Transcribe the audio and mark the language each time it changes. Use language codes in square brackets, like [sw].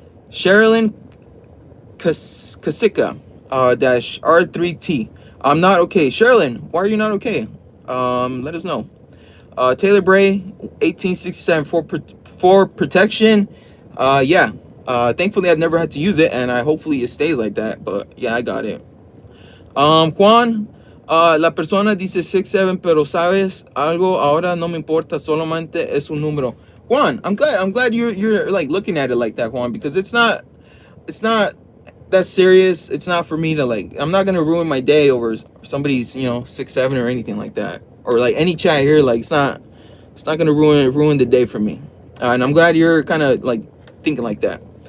[en] Sherilyn Kasika dash R3T. I'm not okay. Sherilyn, why are you not okay? Let us know. Taylor Bray 1867 for protection. Yeah. Thankfully I've never had to use it, and hopefully it stays like that. But yeah, I got it. [es] Juan, la persona dice 67, pero sabes algo, ahora no me importa, solamente es un número. [en] Juan, I'm glad you're like looking at it like that, Juan, because it's not that serious. It's not for me to like, I'm not gonna ruin my day over somebody's 6'7" or anything like that, or like any chat here. Like it's not gonna ruin the day for me. And I'm glad you're kind of like thinking like that.